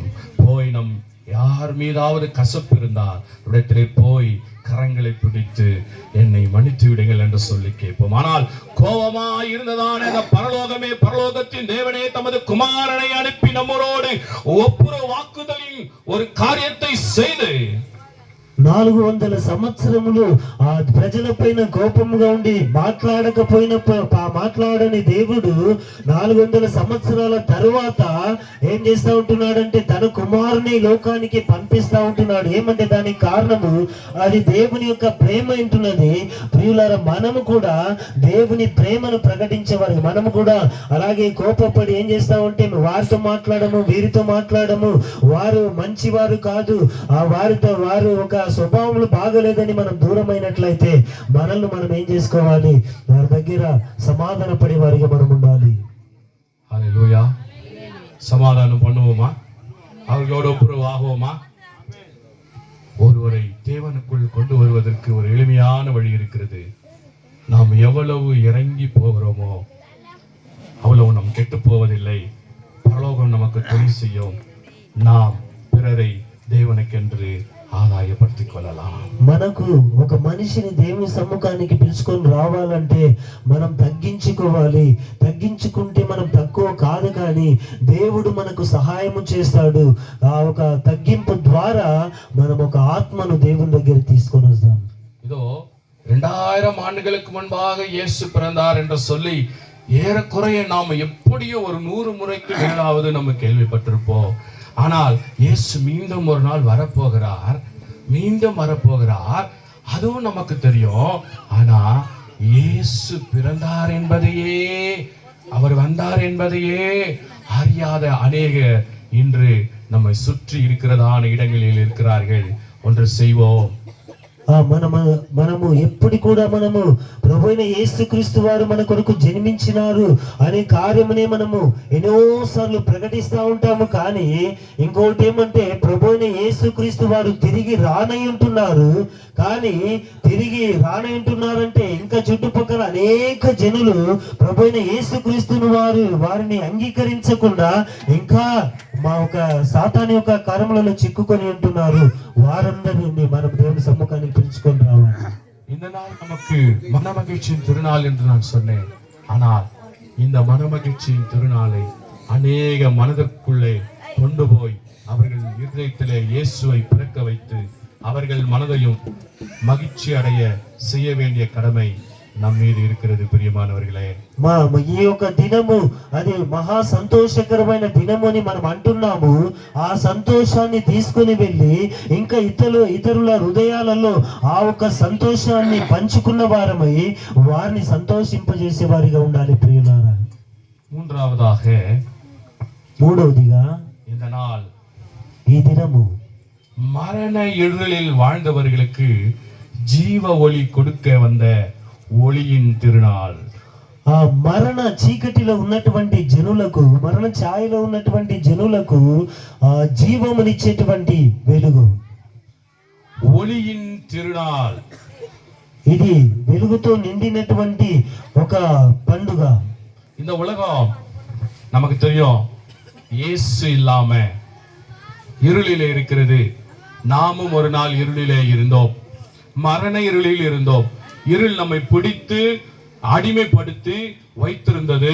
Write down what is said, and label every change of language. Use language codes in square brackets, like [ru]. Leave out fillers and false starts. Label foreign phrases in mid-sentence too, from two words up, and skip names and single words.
[ta] போய் நம் யார் மீதாவது கசப்பு இருந்தால் இடத்திலே போய் கரங்களை பிடித்து என்னை மன்னித்து விடுங்கள் என்று சொல்லி கேட்போம். ஆனால் கோபமாய் இருந்ததான அந்த பரலோகத்தின் தேவனே தமது குமாரனை அனுப்பி நம்மளோடு ஒப்புரவு வாக்குதலின் ஒரு காரியத்தை செய்து [te] 400 సంవత్సరములు ఆ ప్రజల పైన కోపముగా ఉండి మాట్లాడని దేవుడు 400 సంవత్సరాల తరువాత ఏం చేస్తా ఉంటున్నాడంటే తన కుమారుని లోకానికి పంపిస్తా ఉంటున్నాడు. ఏమంటే దానికి కారణము అది దేవుని యొక్క ప్రేమ ఉంటున్నది. ప్రియులారా, మనము కూడా దేవుని ప్రేమను ప్రకటించేవారు. మనము కూడా అలాగే కోపపడి ఏం చేస్తా ఉంటే వారితో మాట్లాడము, వీరితో మాట్లాడము, వారు మంచివారు కాదు, ఆ వారితో వారు ఒక స్వభావములు బాగలేదని మనం దూరమైనట్లయితే మనల్ని మనం ఏం చేసుకోవాలి? వారి దగ్గర సమాధాన పడే వారిగా మనం ఉండాలి. [ta] ஹல்லேலூயா. சமாதானம் பண்ணுவோமா? அவர்களோடு ஒப்புரவு ஆகுவோமா? ஒருவரை தேவனுக்குள் கொண்டு வருவதற்கு ஒரு எளிமையான வழி இருக்கிறது. நாம் எவ்வளவு இறங்கி போகிறோமோ அவ்வளவு நாம் கெட்டு போவதில்லை. பரலோகம் நமக்கு துணை செய்யும். நாம் பிறரை தேவனுக்கென்று ఆదాయపర్తికి కొలలాం. [te] మనకు ఒక మనిషిని దేవుని సమ్ముఖానికి పిలుచుకొని రావాలంటే మనం తగ్గించుకోవాలి. తగ్గించుకుంటే మనం తక్కువ కాదు, కానీ దేవుడు మనకు సహాయము చేస్తాడు. ఆ ఒక తగ్గింపు ద్వారా మనం ఒక ఆత్మను దేవుని దగ్గర తీసుకొని వస్తాం. [ta] இதோ 2000 ஆண்டுகளுக்கு முன்பாக இயேசு பிறந்தார் என்று சொல்லி ஏறக்குறைய நாம் எப்படியோ ஒரு 100 முறைக்கு மேலாவது நம்ம கேள்விப்பட்டிருப்போம். ஆனால் இயேசு மீண்டும் ஒரு நாள் வரப்போகிறார், அதுவும் நமக்கு தெரியும். ஆனா இயேசு பிறந்தார் என்பதையே, அவர் வந்தார் என்பதையே அறியாத அநேகர் இன்று நம்மை சுற்றி இருக்கிறதான இடங்களில் இருக்கிறார்கள். ஒன்று செய்வோம். [te] మనము ఎప్పుడు కూడా మనము ప్రభువైన యేసుక్రీస్తు వారు మన కొరకు జన్మించినారు అనే కార్యమునే మనము ఎన్నోసార్లు ప్రకటిస్తూ ఉంటాము. కానీ ఇంకోటి ఏమంటే ప్రభువైన యేసుక్రీస్తు వారు తిరిగి రానయ్యుంటున్నారు. కానీ తిరిగి రానయ్యుంటున్నారంటే ఇంకా చుట్టుపక్కల అనేక జనులు ప్రభువైన యేసుక్రీస్తును వారిని అంగీకరించకుండా ఇంకా మా ఒక సాతాను యొక్క కర్మలలో చిక్కుకొని ఉంటున్నారు. వారందరినీ మనం దేవుని సమ్ముఖానికి పిలుచుకొని రావాలి. [ta] இந்த நாள் நமக்கு மனமகிழ்ச்சியின் திருநாள் என்று நான் சொன்னேன். ஆனால் இந்த மனமகிழ்ச்சியின் திருநாளை அநேக மனதிற்குள்ளே கொண்டு போய் அவர்கள் இதயத்திலே இயேசுவை பிறக்க வைத்து அவர்கள் மனதையும் மகிழ்ச்சி அடைய செய்ய வேண்டிய கடமை ನಮ್ಮ మీద இருக்கிறது. ప్రియమానవర్గలే, [te] ఈ యొక్క దినము అది మహా సంతోషకరమైన దినము అని మనం అంటున్నాము. ఆ సంతోషాన్ని తీసుకుని వెళ్ళి ఇంకా ఇతరుల హృదయాలలో ఆ ఒక సంతోషాన్ని పంచుకున్న వారమై వారిని సంతోషింపజేసే వారిగా ఉండాలి. ప్రియులారా, మూడవదిగా [ta] இந்த நாள், [te] ఈ దినము [ta] மரண இருளில் வாழ்ந்தவர்களுக்கு ஜீவ ஒளி கொடுக்க வந்த ஒளியின் திருநாள். [te] ఆ మరణ చీకటిలో ఉన్నటువంటి జనులకు, మరణ ఛాయలో ఉన్నటువంటి జనులకు జీవమునిచ్చేటువంటి వెలుగు, [ta] ஒளியின் திருநாள். [te] ఇది వెలుగుతో నిండినటువంటి ఒక పండుగ. [ta] இந்த உலகம் நமக்கு தெரியும், இயேசு இல்லாம இருளிலே இருக்கிறது. நாமும் ஒரு நாள் இருளிலே இருந்தோம், மரண இருளில் இருந்தோம். இருள் நம்மை பிடித்து அடிமைப்படுத்தி வைத்திருந்தது.